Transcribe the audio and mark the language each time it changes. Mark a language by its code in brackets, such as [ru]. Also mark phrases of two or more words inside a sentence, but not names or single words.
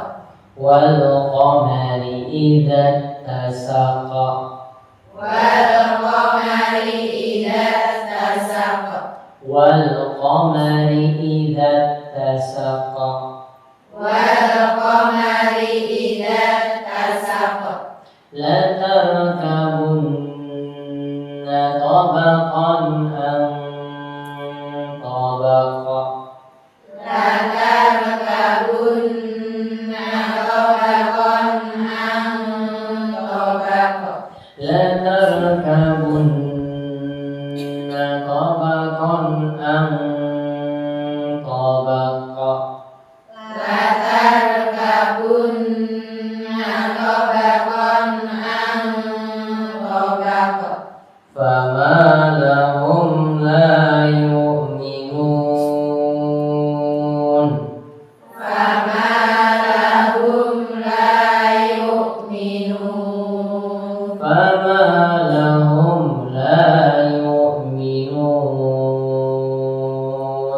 [ar] والقمر إذا اتسق. والقمر إذا اتسق. والقمر إذا اتسق. والقمر إذا اتسق. لتركبن طبقا عن طبق. لتركبن طبقا عن طبق. لتركبن طبقا عن طبق. لتركبن طبقا عن طبق. فما لهم لا يؤمنون. فما لهم لا يؤمنون. فما لهم لا يؤمنون.